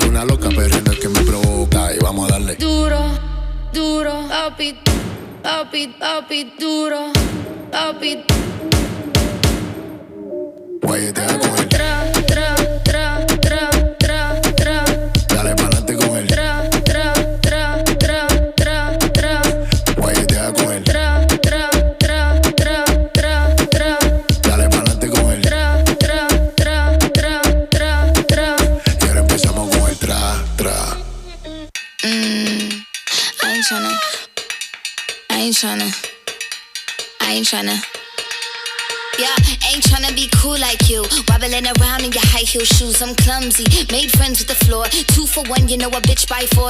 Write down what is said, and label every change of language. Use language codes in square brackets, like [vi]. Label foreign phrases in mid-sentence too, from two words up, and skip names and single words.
[es] Una loca perdiendo es que me provoca. Y vamos a darle duro, duro, papi, papi, papi, duro, papi. guayetea con él. Tra, tra, tra, tra, tra, tra. Dale pa'lante con él. Tra, tra, tra, tra, tra, tra. Guayetea con él. Tra, tra, tra, tra, tra, tra. Dale pa'lante con él. Tra, tra, tra, tra, tra, tra. Y ahora empezamos con el tra, tra. [en] I ain't tryna. Yeah, ain't tryna be cool like you. Wobbling around in your high heel shoes, I'm clumsy. Made friends with the floor. 2 for 1, you know a bitch by 4.